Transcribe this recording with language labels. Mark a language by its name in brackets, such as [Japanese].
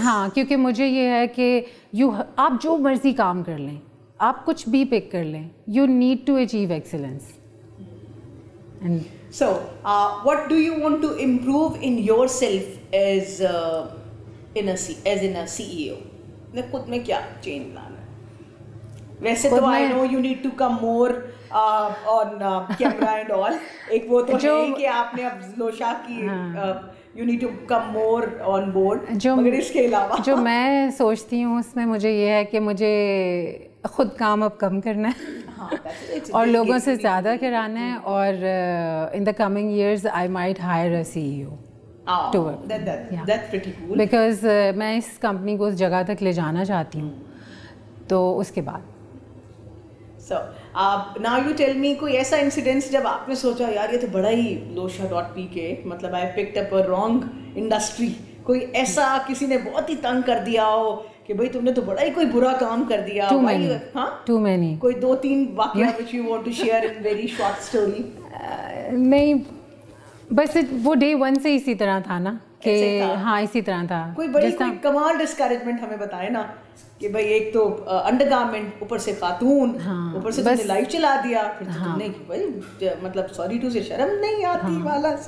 [Urdu] ہاں, کیونکہ مجھے یہ ہے کہ آپ جو مرضی کام کر لیں, آپ کچھ بھی پک کر لیں, [English] You need to achieve excellence. So, what do you want to improve in yourself as in a CEO? [Urdu] نے خود میں کیا چینج لانا ہے؟ ویسے تو [English] I know you need to come more on camera and all. [Urdu] ایک وہ تو ہے کہ آپ نے اب لوشا کی [English] you need to come more on board. [Urdu] مگر اس کے علاوہ جو میں سوچتی ہوں اس میں مجھے یہ ہے کہ مجھے خود کام اب کم کرنا ہے اور لوگوں سے زیادہ کرانا ہے, اور [English] in the coming years I might hire a C E O to work, [Urdu] because میں اس کمپنی کو اس جگہ تک لے جانا چاہتی ہوں. تو اس کے بعد [English] So, now you tell me [Urdu] کوئی ایسا انسیڈنس جب آپ نے سوچا یار یہ تو بڑا ہی losha.p کے مطلب [English] I picked up a wrong industry, [Urdu] کوئی ایسا کسی نے بہت ہی تنگ کر دیا ہو کہ بھائی تم نے تو بڑا ہی کوئی برا کام کر دیا. [English] Too many. [Urdu] کوئی 2-3 واقعہ [English] which you want to share in very short story. [Urdu] نہیں, بس وہ ڈے 1 سے اسی طرح تھا نا کہ ہاں اسی طرح تھا. کوئی بڑی کمال ڈسکریجمنٹ ہمیں بتائے نا کہ بھائی ایک تو انڈر گارمنٹ, اوپر سے خاتون, اوپر سے تم نے لائف چلا دیا, پھر تم نے بھائی مطلب [English] sorry ٹو سے [Urdu] شرم نہیں آتی والا.